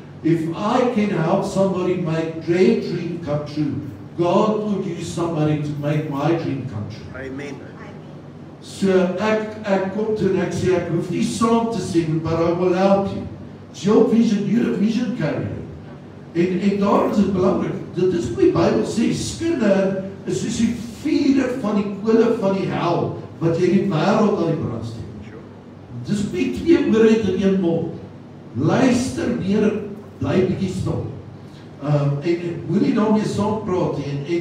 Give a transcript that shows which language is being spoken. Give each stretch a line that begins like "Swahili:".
English: If I can help somebody make their dream come true, God will use somebody to make my dream come true. Amen.
Afrikaans: So ek kom toe en ek sê, ek hoef nie saam te sien,
English: but I will help you. It's your vision, you're a vision carrier.
Afrikaans: En daar is dit belangrik, dit is wat die Bybel sê, skinder is soos die vuur van die kole van die hel, wat jy die wêreld aan die brand steek. Dis nie twee oor het in een mond. Luister meer, bly bietjie stil. En moenie daarmee saam praat nie.